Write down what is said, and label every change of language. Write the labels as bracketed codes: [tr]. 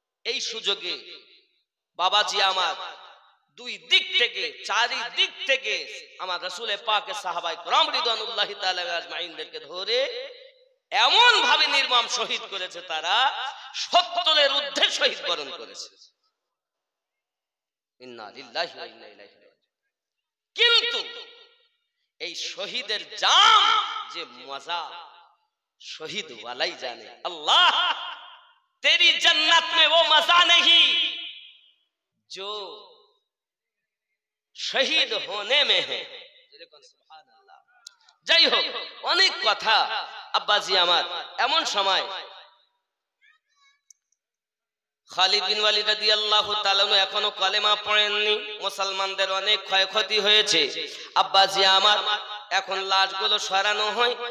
[bn] এই সুযোগে বাবাজি আমার দুই দিক থেকে, চারিদিক থেকে আমার রাসূলে পাকের সাহাবায়ে কেরাম রিদওয়ানুল্লাহি তাআলা আজমাইনদেরকে ধরে এমন ভাবে নির্মম শহীদ করেছে, তারা 70-এর ঊর্ধ্বে শহীদ বরণ করেছে। [ar] ইন্না লিল্লাহি ওয়া ইন্না ইলাইহি রাজিউন। [bn] কিন্তু এই শহীদের জাম যে মজা শহীদ ওয়ালাই জানে। [hi] अल्लाह तेरी जन्नत में वो मजा नहीं जो শহীদ होने में है। [bn] সুবহানাল্লাহ। যাই হোক, অনেক কথা আব্বাজি আমার। এমন সময় খালিদ বিন ওয়ালিদ রাদিয়াল্লাহু তাআলা এখনো কালেমা পড়েননি। মুসলমানদের অনেক ক্ষয়ক্ষতি হয়েছে। আব্বাজি আমার এখন লাশগুলো সরানো হয়।